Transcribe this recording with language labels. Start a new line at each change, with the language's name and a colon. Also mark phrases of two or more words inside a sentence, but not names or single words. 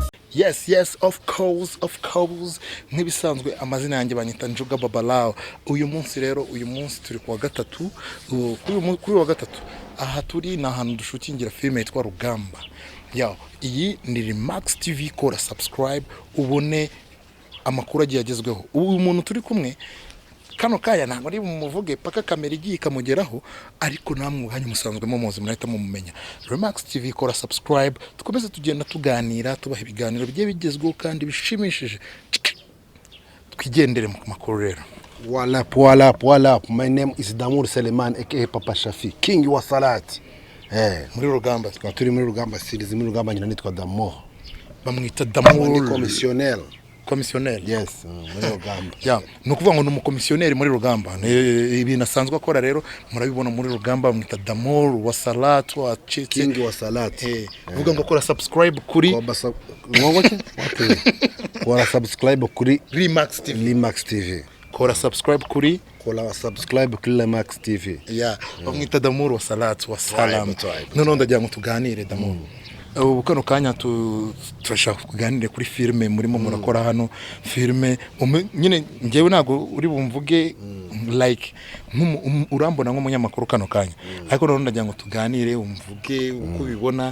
English: Yes, of course.
Kinyarwanda: Nk'ibisanzwe amazina yanjye banyita Njuga Babalao. Uyu munsi rero, uyu munsi turi kuwa gatatu. Kuri wa gatatu. Aha turi ni ahantu dushutingira filime yitwa Rugamba. Iyi ni Remax TV, kora subscribe ubone amakuru agiye agezweho. Uyu muntu turi kumwe kano kaya ntabwo ari bumuvuge paka kamera igiye ikamugeraho, ariko namwe uhanye musanzwe muzi murahita mumumenya. Remax TV, kora subscribe, tukomeze tugenda tuganira, tubaha ibiganiro bigiye bigezweho kandi bishimishije. Twigendere mu makuru rero.
English: What up. My name is DAMOUR Seleman aka Papa Shafi, king wa salati.
Kinyarwanda: Muri Rugamba turi muri Rugamba series, muri Rugamba nyina nitwa DAMOUR. Bamwita DAMOUR, ni commissionaire. Yes, muri Rugamba. No kuvuga ngo ni umukomisiyoneri muri Rugamba. Ibintu asanzwe akora rero murabibona muri Rugamba, bamwita DAMOUR wa salati, wa king wa salati. Vuga ngo kora subscribe kuri kora subscribe kuri Remax TV. Kora subscribe kuri Remax TV. Bamwita DAMOUR wa salati wa salam. None ndagira ngo tuganire DAMOUR. Ubu kano kanya turashaka kuganire kuri filime murimo murakora hano. Filime nyine ngewe ntago uri bumvuge like urambona nk'umunyamakuru kano kanya, ariko none ndagira ngo tuganire umvuge uko bibona.